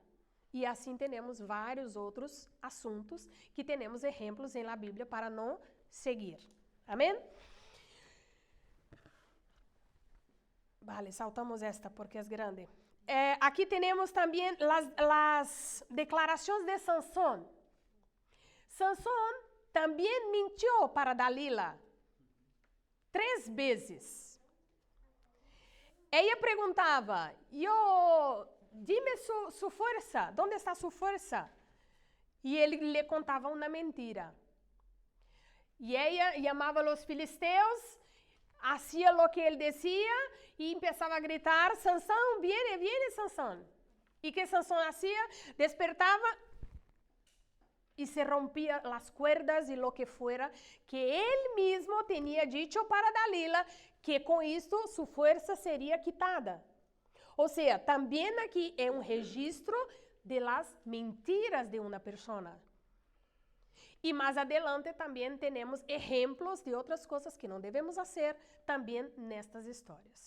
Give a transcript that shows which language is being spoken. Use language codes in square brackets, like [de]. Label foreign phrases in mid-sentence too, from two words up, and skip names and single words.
[pt] E assim temos vários outros assuntos que temos exemplos em la Bíblia para não seguir. Amém? [es] Vale, saltamos esta porque é grande. [pt] Aqui temos também as declarações de Sansón. Sansón também mentiu para Dalila 3 vezes. Ela perguntava, [es] dime su [pt] força, onde está su força? E ele lhe contava uma mentira. E ela chamava os filisteus, [es] hacía lo que [pt] ele decía e começava a gritar, [es] Sansón, viene, viene Sansón. [pt] E que Sansón hacía? Despertava e se rompia as cuerdas e [es] lo que fuera, [pt] que ele mesmo tinha dicho para Dalila, que com isto sua força seria quitada. Ou seja, também aqui é um registro [es] de las mentiras [pt] de uma pessoa. E mais adelante também temos exemplos de outras coisas que não devemos fazer também nestas histórias.